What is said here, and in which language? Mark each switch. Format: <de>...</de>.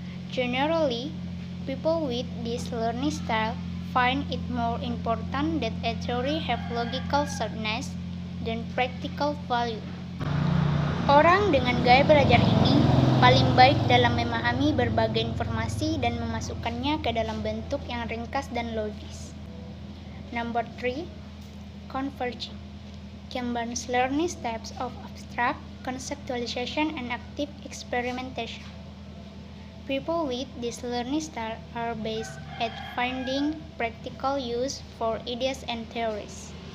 <en>Generally, people with this learning style find it more important that a theory have logical soundness than practical value.</en> <id>Orang dengan gaya belajar ini paling baik dalam memahami berbagai informasi dan memasukkannya ke dalam bentuk yang ringkas dan logis.</id> <en>Number 3, converging. Combines learning steps of abstract conceptualization and active experimentation. People with this learning style are based at finding practical use for ideas and theories.</en>